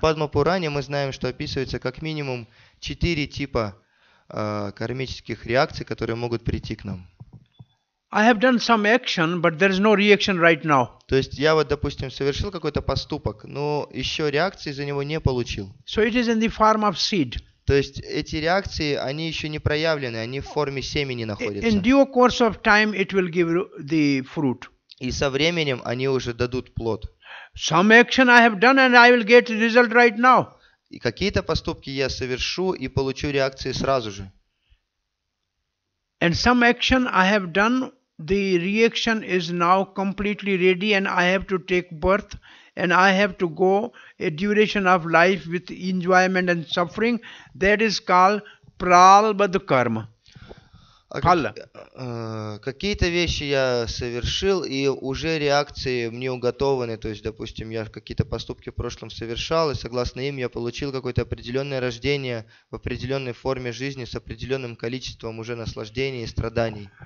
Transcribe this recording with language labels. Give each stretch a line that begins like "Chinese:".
Russian: Падма Пуране мы знаем, что описывается как минимум 4 типа кармических реакций, которые могут прийти к нам.
English: I have done some action, but there is no reaction right now.
Russian: То есть я вот, допустим, совершил какой-то поступок, но еще реакции за него не получил.
English: So it is in the form of seed.
Russian: То есть эти реакции, они еще не проявлены, они в форме семени
English: In
Russian: находятся.
English: due course of time, it will give the fruit.
Russian: И со временем они уже дадут плод.
English: Some action I have done and I will get result right now.
Russian: И какие-то поступки я совершу и получу реакции сразу же.
English: And some action I have done, the reaction is now completely ready and I have to take birth and I have to go a duration of life with enjoyment and suffering. That is called pralbad karma.
Russian: Какие-то вещи я совершил, и уже реакции мне уготованы. То есть, допустим, я какие-то поступки в прошлом совершал, и согласно им я получил какое-то определенное рождение в определенной форме жизни с определенным количеством уже наслаждений и страданий.